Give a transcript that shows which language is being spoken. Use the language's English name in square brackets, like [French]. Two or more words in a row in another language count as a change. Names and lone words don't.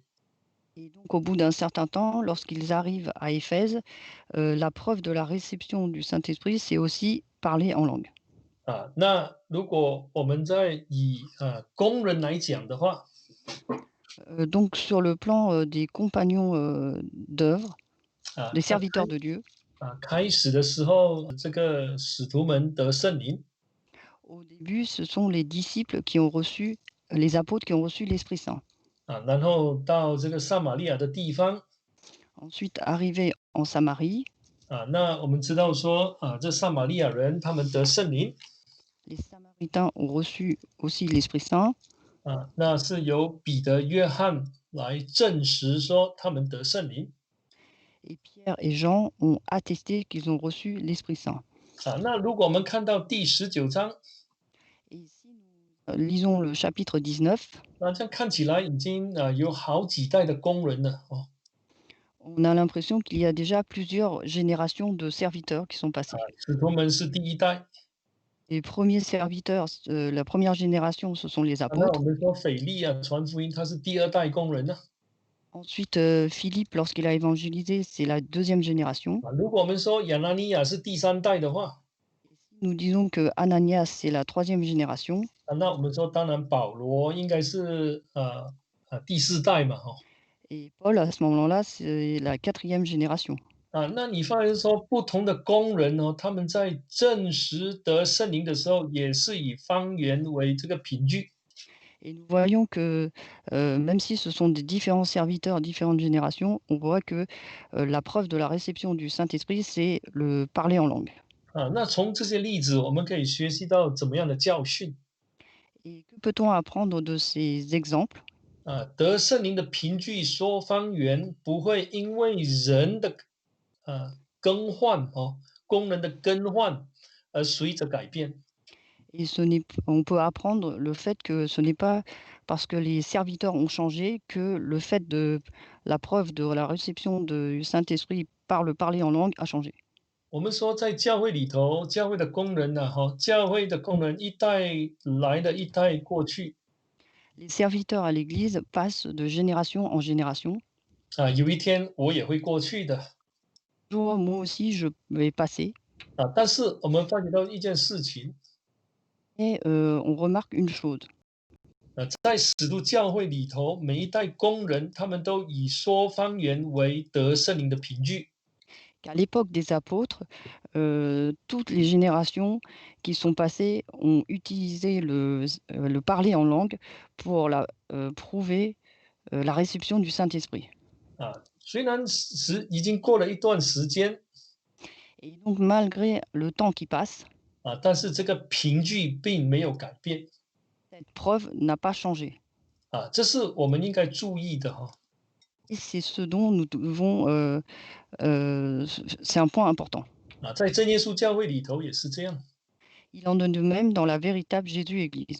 [French] Et donc au bout d'un certain temps, lorsqu'ils arrivent à Éphèse, la preuve de la réception du Saint-Esprit, c'est aussi parler en langue. [Chinese] 那如果我们在以工人来讲的话， [French] Donc sur le plan des compagnons d'œuvre, des [Chinese] 那 [French] serviteurs de Dieu, [Chinese] 开始的时候，这个使徒们得圣灵， [French] au début, ce sont les disciples qui ont reçu, les apôtres qui ont reçu l'Esprit Saint. [Chinese] 然后到这个撒玛利亚的地方， [French] Ensuite, arrivés en Samarie, [Chinese] 那我们知道说这撒玛利亚人他们得圣灵， [French] les Samaritains ont reçu aussi l'Esprit Saint. [Chinese] 那是由彼得、约翰来证实说他们得圣灵。 [French] Et Pierre et Jean ont attesté qu'ils ont reçu l'Esprit Saint. [Chinese] 那如果我们看到第19章， [French] Et si nous lisons le chapitre 19, [Chinese] 那这样看起来已经有好几代的工人了 [French] on a l'impression qu'il y a déjà plusieurs générations de serviteurs qui sont passés. [Chinese] 使徒们是第一代， [French] Les premiers serviteurs, la première génération, ce sont les [Chinese] 那我 [French] apôtres. [Chinese] 们说腓力传福音，他是第二代工人呢。 [French] Ensuite, Philippe, lorsqu'il a évangélisé, c'est la deuxième génération. [Chinese] 如果我们说亚拿尼亚是第三代的话， [French] Nous disons que Ananias, c'est la troisième génération. [Chinese] 那我们说当然保罗应该是第四代嘛 [French] Et Paul, à ce moment-là, c'est la quatrième génération. [Chinese] 那你发现说不同的工人他们在证实得圣灵的时候，也是以方言为这个凭据。 [French] Et nous voyons que même si ce sont des différents serviteurs, différentes générations, on voit que la preuve de la réception du Saint-Esprit, c'est le parler en langue. [Chinese] 那从这些例子，我们可以学习到怎么样的教训 [French] Et que peut-on apprendre de ces exemples? [Chinese] 得圣灵的凭据说方言，不会因为人的更换功能的更换而随着改变。 [French] Et on peut apprendre le fait que ce n'est pas parce que les serviteurs ont changé que le fait de la preuve de la réception du Saint-Esprit par le parler en langue a changé. [Chinese] 我们说在教会里头，教会的工人教会的工人一代来的一代过去， [French] Les serviteurs à l'Église passent de génération en génération. [Chinese] 有一天我也会过去的。 [French] Moi aussi, je vais passer. [Chinese] 但是我们发觉到一件事情， [French] Et on remarque une chose, [Chinese] 在使徒教会里头，每一代工人他们都以说方言为得圣灵的凭据。 [French] qu'à l'époque des apôtres, toutes les générations qui sont passées ont utilisé le parler en langue pour prouver, la réception du Saint-Esprit. [Chinese] 虽然已经过了一段时间 [French] Et donc malgré le temps qui passe, [Chinese] 但是这个凭据并没有改变。 [French] cette preuve n'a pas changé. [Chinese] 这是我们应该注意的哈。 [French] Et c'est ce dont nous devons, c'est un point important. [Chinese] 在真耶稣教会里头也是这样。 [French] Il en est de même dans la véritable Jésus-Église.